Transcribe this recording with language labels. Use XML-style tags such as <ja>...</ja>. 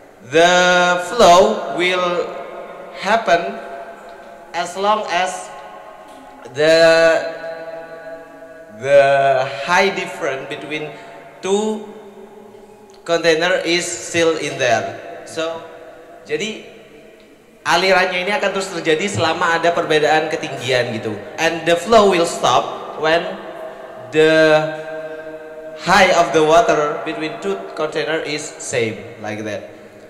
<en>The flow will happen as long as the height difference between two container is still in there.</en> <id>So, jadi alirannya ini akan terus terjadi selama ada perbedaan ketinggian gitu.</id> <en>And the flow will stop when the height of the water between two container is same, like that.</en>